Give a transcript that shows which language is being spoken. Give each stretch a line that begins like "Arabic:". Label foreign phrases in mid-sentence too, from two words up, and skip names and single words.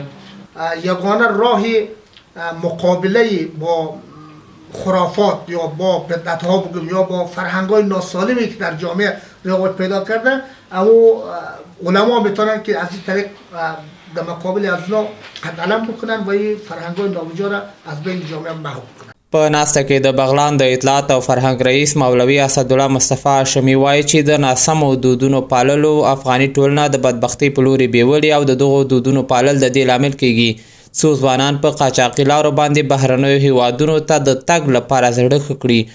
Persian: یگانه راه مقابله با خرافات یا با بدعت ها بگیم یا با فرهنگ های ناسالمی که در جامعه رواج پیدا کرده، اما علما میتونن که از این طریق در مقابل از اینا قد علم بکنن و این فرهنگ های نابجا را از بین جامعه محو کنن.
Pashto: په ناسته کې د بغلان د اطلاعات او فرهنګ رئیس مولوي اسدالله مصطفی هاشمي وایي چې د ناسمو دودونو پاللو افغاني ټولنه د بدبختۍ په لوري بیولي او د دغو دودونو پالل د دې لامل کیږي څو ځوانان په قاچاقي لارو باندې بهرنیو هیوادونو ته د تګ لپاره زړه ښه کړي.